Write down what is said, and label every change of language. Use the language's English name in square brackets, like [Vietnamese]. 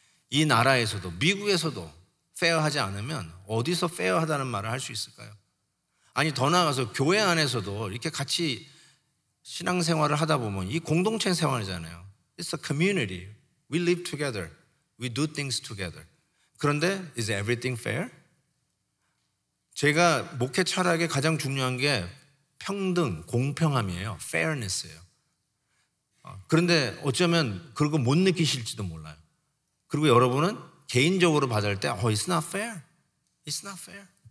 [Korean] 이 나라에서도, 미국에서도 페어하지 않으면 어디서 페어하다는 말을 할 수 있을까요? 아니, 더 나아가서 교회 안에서도 이렇게 같이 신앙생활을 하다 보면 이 공동체 생활이잖아요. [English] It's a community. We live together. We do things together. [Korean] 그런데 [English] is everything fair? [Korean] 제가 목회 철학에 가장 중요한 게 평등, 공평함이에요. fairness예요. 그런데 어쩌면 그런 거 못 느끼실지도 몰라요. 그리고 여러분은 개인적으로 받을 때 [English] It's not fair. It's not fair.